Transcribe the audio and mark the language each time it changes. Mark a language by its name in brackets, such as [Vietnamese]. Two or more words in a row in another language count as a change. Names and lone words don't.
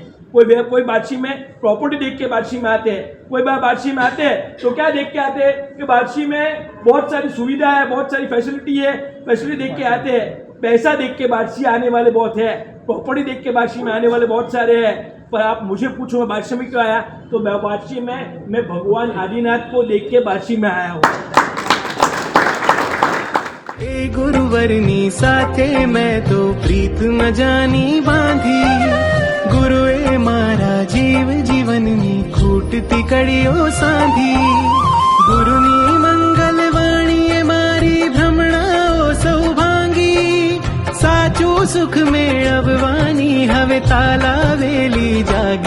[Hindi] कोई बार्शी में प्रॉपर्टी देख के बार्शी में आते हैं, कोई बार्शी में आते हैं तो क्या देख के आते हैं कि बार्शी में बहुत सारी सुविधा है, बहुत सारी फैसिलिटी है, फैसिलिटी देख के आते हैं. पैसा देख के बार्शी आने वाले बहुत है, प्रॉपर्टी देख के बार्शी में आने वाले बहुत सारे हैं. पर आप मुझे पूछो मैं बार्शी में क्यों आया, तो बार्शी में मैं भगवान आदिनाथ को देख के बार्शी में आया हूँ. [Gujarati] એ ગુરુવરની સાથે મેં તો પ્રીત ન જાણી બાંધી, ગુરુએ મારા જીવ જીવનની ખૂટતી કડીઓ સાંધી. ગુરુની મંગળ વાણીએ મારી ભ્રમણાઓ સૌભાંગી, સાચો સુખ મેળવવાની હવે તાલાવેલી જાગી.